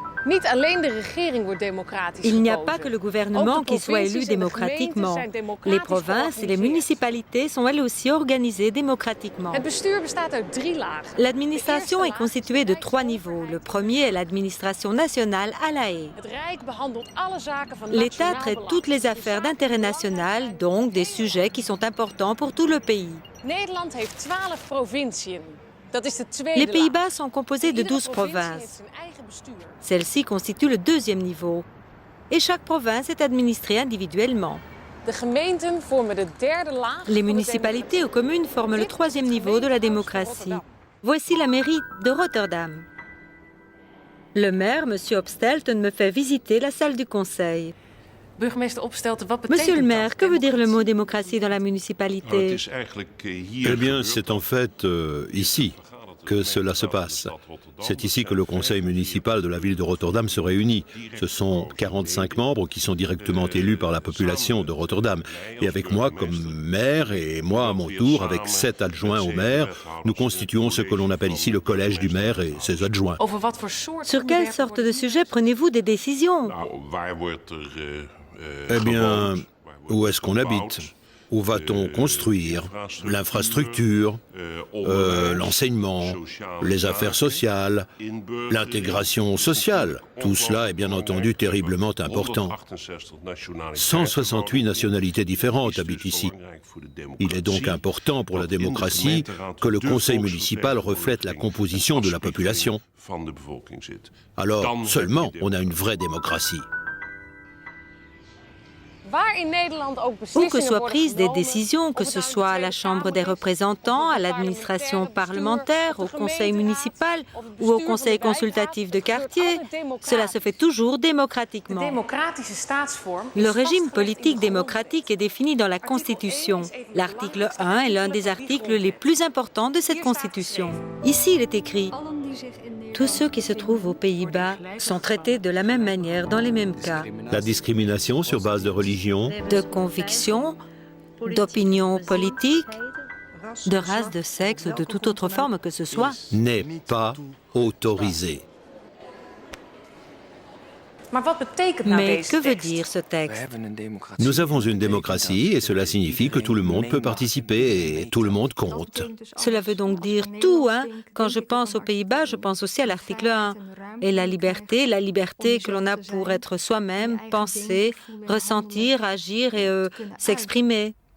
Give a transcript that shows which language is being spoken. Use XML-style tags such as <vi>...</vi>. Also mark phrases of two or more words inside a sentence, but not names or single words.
<nl>Niet alleen de regering wordt democratisch</nl> <fr>Il n'y a</fr> <nl>gekozen.</nl> <fr>pas que le gouvernement qui soit élu démocratiquement. Les provinces et les municipalités sont elles aussi organisées démocratiquement.</fr> <nl>Het bestuur bestaat uit 3 lagen.</nl> <fr>L'administration est constituée de 3 niveaux. Le premier est l'administration nationale à La Haye.</fr> <nl>Het Rijk behandelt alle zaken van</nl> <fr>L'État</fr> <nl>nationaal</nl> <fr>traite</fr> <nl>belang.</nl> <fr>toutes les affaires d'intérêt national, donc des sujets qui sont importants pour tout le pays.</fr> <nl>Nederland heeft 12 provinciën. Dat is de tweede</nl> <fr>Les</fr> <nl>laag.</nl> <fr>Pays-Bas sont composés de</fr> <nl>Iedere</nl> <fr>12</fr> <nl>provincie heeft</nl> <fr>provinces.</fr> <nl>zijn eigen bestuur.</nl> <fr>Celle-ci constitue le deuxième niveau. Et chaque province est administrée individuellement.</fr> <nl>De gemeenten vormen de derde laag.</nl> <fr>Les municipalités ou communes forment le troisième niveau de la démocratie. Voici la mairie de Rotterdam. Le maire, M. Opstelten, me fait visiter la salle du conseil.</fr> <nl>Burgemeester Opstelten, wat betekent</nl> <fr>Monsieur le maire,</fr> <nl>dat?</nl> <fr>que veut dire le mot démocratie dans la municipalité? Eh bien, c'est en fait ici que cela se passe. C'est ici que le conseil municipal de la ville de Rotterdam se réunit. Ce sont 45 membres qui sont directement élus par la population de Rotterdam. Et avec moi comme maire, et moi à mon tour, avec 7 adjoints au maire, nous constituons ce que l'on appelle ici le collège du maire et ses adjoints.</fr> <nl>Over wat voor soort</nl> <fr>Sur quelle sorte de sujet prenez-vous des décisions? Eh bien, où est-ce qu'on habite? Où va-t-on construire? L'infrastructure, l'enseignement, les affaires sociales, l'intégration sociale. Tout cela est bien entendu terriblement important. 168 nationalités différentes habitent ici. Il est donc important pour la démocratie que le conseil municipal reflète la composition de la population. Alors seulement on a une vraie démocratie.</fr> <nl>Waar in Nederland ook</nl> <fr>Où que</fr> <nl>beslissingen</nl> <fr>soient</fr> <nl>worden</nl> <fr>prises des</fr> <nl>genomen,</nl> <fr>décisions, que</fr> <nl>of het</nl> <fr>ce</fr> <nl>nou de</nl> <fr>soit à la</fr> <nl>Tweede</nl> <fr>Chambre</fr> <nl>Kamer</nl> <fr>des</fr> <nl>is,</nl> <fr>représentants, à</fr> <nl>of het</nl> <fr>l'administration</fr> <nl>parlementaire</nl> <fr>parlementaire, au</fr> <nl>bestuur,</nl> <fr>conseil</fr> <nl>of de</nl> <fr>municipal</fr> <nl>gemeenteraad, of het</nl> <fr>ou au</fr> <nl>bestuur</nl> <fr>conseil</fr> <nl>van de</nl> <fr>consultatif de</fr> <nl>wijkraad, het</nl> <fr>quartier,</fr> <nl>gebeurt altijd</nl> <fr>cela se fait toujours</fr> <nl>De</nl> <fr>démocratiquement.</fr> <nl>democratische staatsvorm is</nl> <fr>Le régime</fr> <nl>vastgelegd in de</nl> <fr>politique</fr> <nl>grondwet.</nl> <fr>démocratique est défini dans la Constitution. L'article 1 est l'un des articles les plus importants de cette Constitution. Ici, il est écrit « Tous ceux qui se trouvent aux Pays-Bas sont traités de la même manière dans les mêmes cas La discrimination sur base de religion, de conviction, d'opinion politique, de race, de sexe ou de toute autre forme que ce soit. n'est pas autorisée.</fr> <nl>Maar wat betekent nou</nl> <fr>Mais</fr> <nl>deze</nl> <fr>que veut</fr> <nl>tekst?</nl> <fr>dire ce texte? Nous avons une démocratie et cela signifie que tout le monde peut participer et tout le monde compte. Cela veut donc dire tout, hein? Quand je pense aux Pays-Bas, je pense aussi à l'article 1. Et la liberté que l'on a pour être soi-même, penser, ressentir, agir et s'exprimer.</fr>